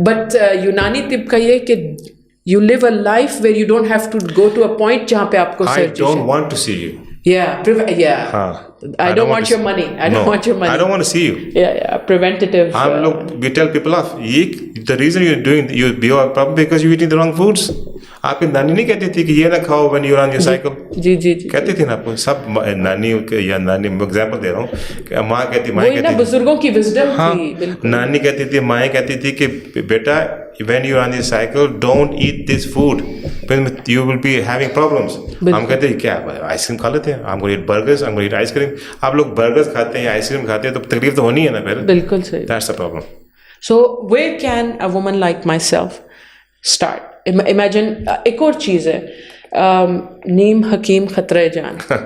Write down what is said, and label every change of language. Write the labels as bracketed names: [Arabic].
[English] But [Urdu] Unani tib ka ye hai ki [English] you live a life where you don't have to go to a point [Urdu] jahan pe aapko [English] I surgery. don't want to see you. Yeah. I don't want your money. I don't want your money. I don't want to see you. Yeah. Preventative. We tell people off. The reason you're doing you are probably because you're eating the wrong foods. [Urdu] آپ کی نانی نہیں کہتی تھی کہ یہ نہ کھاؤ [English] when you're on your cycle. [Urdu] جی کہتی تھی نا آپ کو سب نانی یا نانی ایگزامپل دے رہا ہوں کہ ماں کہتی بزرگوں کی وزڈم تھی. نانی کہتی تھی مائیں کہتی تھی کہ بیٹا [English] when you're on your cycle don't eat this food you will be having problems. [Urdu] ہم کہتے ہیں کیا آئس کریم کھا لیتے ہیں ہم کو برگرز ہم کو آئس کریم. آپ لوگ برگرز کھاتے ہیں آئس کریم کھاتے ہیں تو تکلیف تو ہونی ہے نا پھر. بالکل صحیح. [English] That's the problem. So where can a woman like myself start? [Urdu] Imagine ایک اور چیز ہے نیم حکیم خطرہ جان.